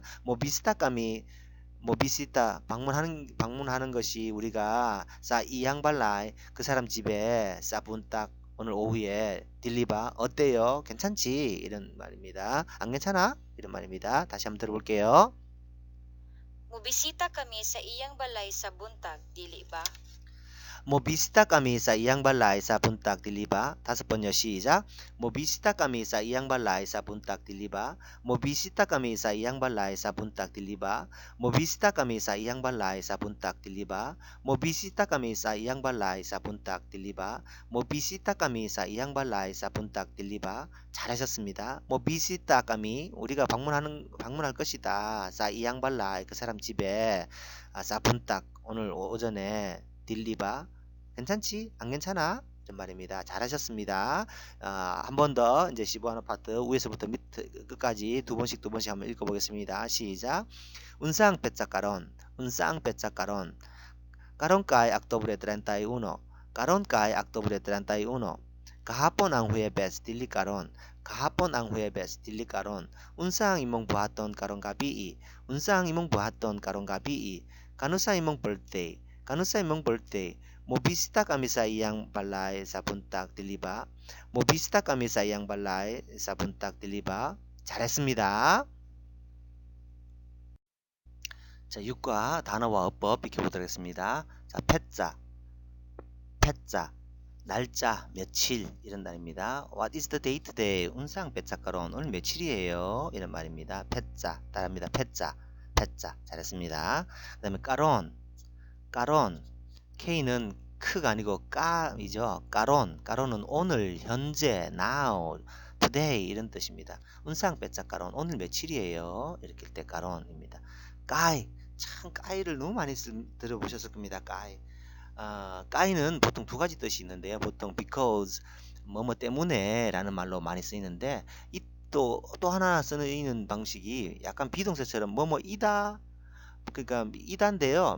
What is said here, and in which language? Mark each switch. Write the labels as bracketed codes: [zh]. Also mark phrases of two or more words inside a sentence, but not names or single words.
[ceb] Mobisita kami [ko] 모비시타 방문하는 것이 우리가 [ceb] sa iyang balay [ko] 그 사람 집에 [ceb] sa buntag [ko] 오늘 오후에 [ceb] dili ba [ko] 어때요? 괜찮지? 이런 말입니다. 안 괜찮아? 이런 말입니다. 다시 한번 들어볼게요. [ceb] Mobisita kami sa iyang balay sa buntag, dili ba? 모비시타 kami sa iyang balay sa buntag, dili ba? [ko] 5번요. 시작. [ceb] 모비시타 kami sa iyang balay sa buntag, dili ba? 모비시타 kami sa iyang balay sa buntag, dili ba? 모비시타 kami sa iyang balay sa buntag, dili ba? 모비시타 kami sa iyang balay sa buntag, dili ba? 모비시타 kami sa iyang balay sa buntag, dili ba? [ko] 잘하셨습니다. [ceb] Mobisita kami [ko] 우리가 방문할 것이다. [ceb] sa iyang balay [ko] 그 사람 집에 [ceb] sa buntag [ko] 오늘 오전에 [ceb] dili ba [ko] 괜찮지? 안 괜찮아? 이런 말입니다. 잘하셨습니다. 한 번 더 이제 15하나 파트 위에서부터 끝까지 두 번씩 한번 읽어보겠습니다. [ceb] 시작. Unsang petsa karon Unsang petsa karon Karon kay Oktubre 31. Karon kay Oktubre 31. Kahapon ang Huwebes dili karon. Kahapon ang Huwebes dili karon. Unsa ang imong buhaton karong gabii? Unsa ang imong buhaton karong gabii? Kano sa imong birthday? Kano sa imong birthday? Mobisita kami sa iyang balay sa buntag, dili ba? Mobisita kami sa iyang balay sa buntag, dili ba? [ko] 잘했습니다. 자, 6과 단어와 어법 익혀보도록 하겠습니다. 자, 패자, 날짜, 며칠 이런 단어입니다. [en] What is the date today? [ceb] Unsang petsa karon [ko] 오늘 며칠이에요? 이런 말입니다. 패자, 따라합니다. 패자, 잘했습니다. 그 다음에 까론, K는 크가 아니고 까이죠. 까론은 오늘, 현재, [en] now, today 이런 뜻입니다. [ceb] Unsang petsa karon [ko] 오늘 며칠이에요? 이렇게 할 때 까론입니다. 참 까이를 너무 많이 들어보셨을 겁니다. 까이는 보통 두 가지 뜻이 있는데요. 보통 because 뭐뭐 때문에 라는 말로 많이 쓰이는데 또 하나 쓰이는 방식이 약간 비동사처럼 뭐뭐이다 그러니까 이다인데요.